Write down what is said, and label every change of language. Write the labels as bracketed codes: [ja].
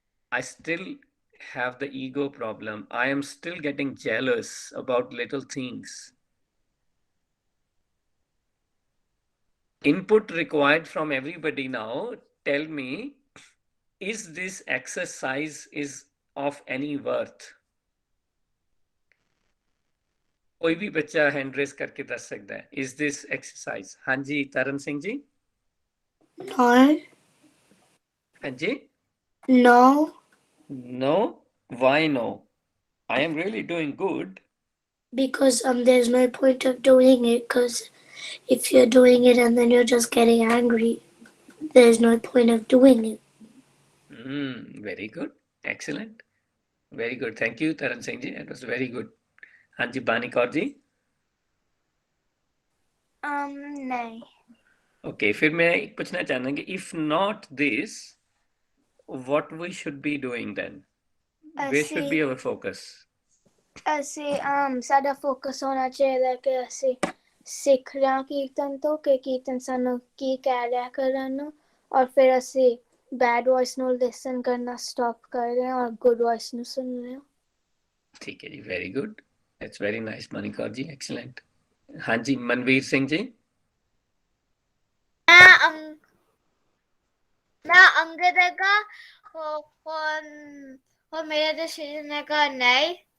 [en] I still have the ego problem. I am still getting jealous about little things. Input required from everybody now. Tell me, is this exercise is of any worth? [hi] कोई भी बच्चा hand raise करके दस सकता है, [en] is this exercise? [hi] हाँ जी, तरन Singh ji. [en] No. [hi] हाँ जी। [en] No. No? Why no? I am really doing good. Because there's no point of doing it, because if you're doing it and then you're just getting angry, there's no point of doing it. Very good. Excellent. Very good. Thank you, Taran Singh ji. It was very good. [hi] हाँ जी, बानी कौर जी। नहीं। [en] Okay, [hi] फिर मैं पूछना चाहता हूँ कि [en] if not this, what we should be doing then? Where should be our focus? [pa] ਅਸੀਂ ਸਾਡਾ ਫੋਕਸ ਹੋਣਾ ਚਾਹੀਦਾ ਕਿ ਅਸੀਂ ਸਿੱਖ ਰਹੇ ਹਾਂ ਕੀਰਤਨ ਤੋਂ ਕਿ ਕੀਰਤਨ ਸਾਨੂੰ ਕੀ ਕਹਿ ਰਿਹਾ ਕਰਨ ਨੂੰ, ਔਰ ਫਿਰ ਅਸੀਂ ਬੈਡ ਵੌਇਸ ਨੂੰ ਲਿਸਨ ਕਰਨਾ ਸਟਾਪ ਕਰ ਰਹੇ ਹਾਂ ਔਰ ਗੁੱਡ ਵੌਇਸ ਨੂੰ ਸੁਣ ਰਹੇ ਹਾਂ। [hi] ठीक है जी, [en] Very good. That's very nice Manikaur ji, excellent. [hi] हाँ जी, मनवीर सिंह जी। अंगद का और मेरा डिसीजन है नहीं.